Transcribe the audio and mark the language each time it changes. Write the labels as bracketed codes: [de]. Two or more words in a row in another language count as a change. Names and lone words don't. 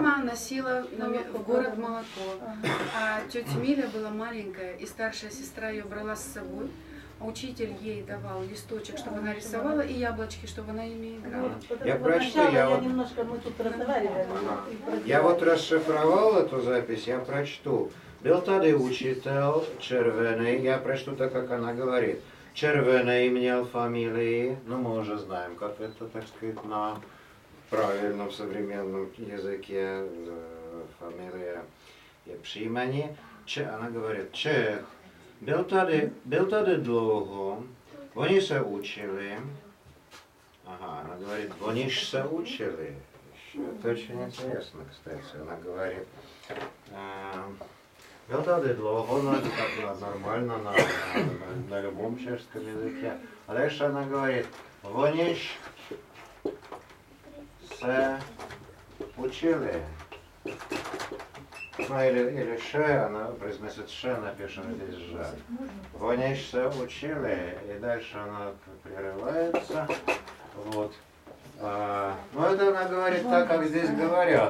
[ru] мама носила в город молоко. А тетя Миля была маленькая, и старшая сестра ее брала с собой. А учитель ей давал листочек, чтобы она рисовала, и яблочки, чтобы она ими играла. Вот Я это прочту, начало я вот- немножко, мы тут разговаривали. и про Я вот дело. расшифровал эту запись, я прочту. [cs] Byl tady učitel červený, [ru] я прочту так, как она говорит. Červený měl фамилии, ну мы уже знаем, как это, так сказать, на правильном современном языке фамилия [cs] je příjmení. [ru] Она говорит, [cs] Čech, byl tady dlouho, oni se učili, [ru] ага, она говорит, [cs] oni se učili. [ru] Это очень интересно, кстати, она говорит, [cs] byl tady dlouho, [ru] но это как нормально на любом чешском языке. А дальше она говорит, [cs] oni se učili. [ru] Ну или ше, она произносит ше, напишем здесь же. [cs] Oni se učili, [ru] и дальше она прерывается. Вот. Ну это она говорит так, как здесь говорят.